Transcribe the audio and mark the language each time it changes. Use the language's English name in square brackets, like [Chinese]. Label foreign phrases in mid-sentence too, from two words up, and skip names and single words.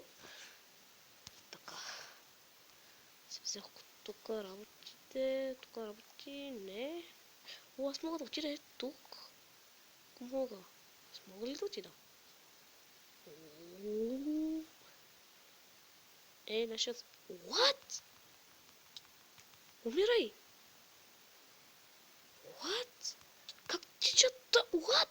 [Bulgarian] Така. Си взех тук работите. Тук работи. Не. О, аз мога да отида тук. Ако мога. Аз мога ли да отида? Ей, нашият... What? Умирай! [English] What? [Bulgarian] Как тичат?